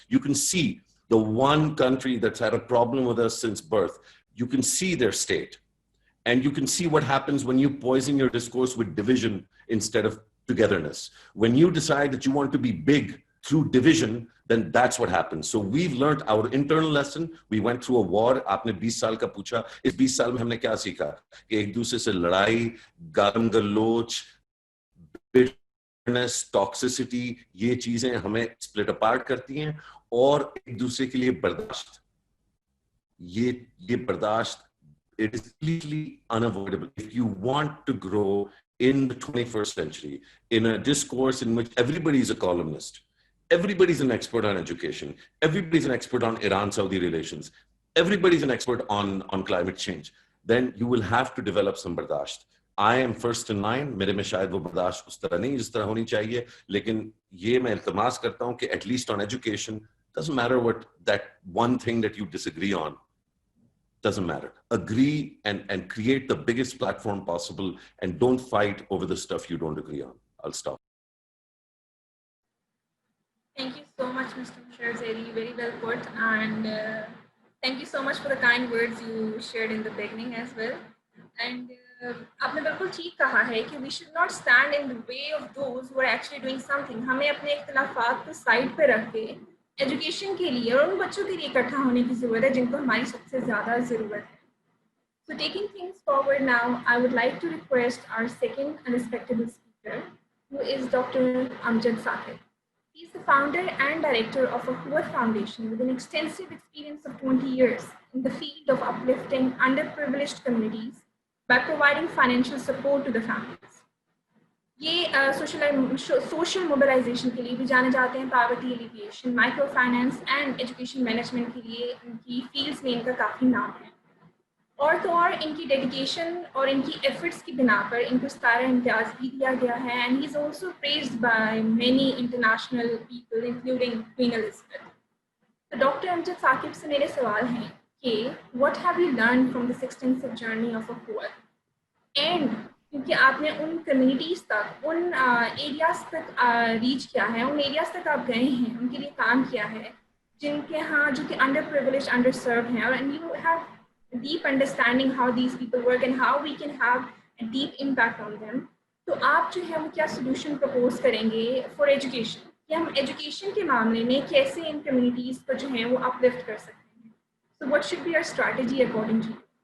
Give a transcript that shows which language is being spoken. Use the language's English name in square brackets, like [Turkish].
[English] You can see the one country that's had a problem with us since birth. You can see their state, and you can see what happens when you poison your discourse with division instead of togetherness. When you decide that you want to be big through division, then that's what happens. So we've learned our internal lesson. We went through a war. [Hindi] आपने 20 साल का पूछा, इस 20 साल में हमने क्या सीखा? कि एक दूसरे से लड़ाई, गालम गलोच, [English] bitterness, toxicity, [Hindi] ये चीजें हमें [English] split apart [Hindi] करती हैं, और एक दूसरे के लिए बर्दाश्त. ये बर्दाश्त, [English] it is completely unavoidable. If you want to grow in the 21st century, in a discourse in which everybody is a columnist, everybody's an expert on education, everybody's an expert on Iran-Saudi relations, everybody's an expert on climate change, then you will have to develop some bardasht. I am first in line, [Hindi] मेरे में शायद वो बर्दाश्त उस तरह नहीं जिस तरह होनी चाहिए, लेकिन ये मैं इल्तमास करता हूँ कि [English] at least on education, doesn't matter what that one thing that you disagree on, doesn't matter. Agree and create the biggest platform possible, and don't fight over the stuff you don't agree on. I'll stop. Thank you so much, Mr. Musharraf Zaidi. Very well put. And thank you so much for the kind words you shared in the beginning as well. And [Hindi] आपने बिल्कुल ठीक कहा है कि [English] we should not stand in the way of those who are actually doing something. [Hindi] हमें अपने इख्तिलाफात को side पे रख के एजुकेशन के लिए और उन बच्चों के लिए इकट्ठा होने की ज़रूरत है जिनको हमारी सबसे ज़्यादा ज़रूरत है. [English] So taking things forward now, I would like to request our second unexpected speaker, who is Dr. Amjad Saqib. He is the founder and director of a Hoover Foundation with an extensive experience of 20 years in the field of uplifting underprivileged communities by providing financial support to the families. [Hindi] ये social mobilization के लिए भी जाने जाते हैं, [English] poverty alleviation, microfinance and education management [Hindi] के लिए इनकी fields में इनका काफ़ी नाम है. और तो और इनकी डेडिकेशन और इनकी एफर्ट्स की बिना पर इनको सारा इम्तियाज़ भी दिया गया है, [English] And he is also praised by many international people including Queen Elizabeth. [Hindi] तो डॉक्टर अमजद साकिब से मेरे सवाल हैं कि [English] what have you learn from this extensive journey of a hoover, [Hindi] and क्योंकि आपने उन कम्युनिटीज़ तक, उन एरियाज़ तक रीच किया है, उन एरियाज़ तक आप गए हैं, उनके लिए काम किया है जिनके यहाँ जो कि अंडर प्रिविलेज, अंडर सर्व हैं, और [English] And you have deep understanding how these people work and how we can have a deep impact on them. [Hindi] तो आप जो है वो क्या solution propose करेंगे [English] for education, [Hindi] कि हम education के मामले में कैसे इन communities को जो है वो uplift कर सकते हैं. [English] So what should be our strategy according to you?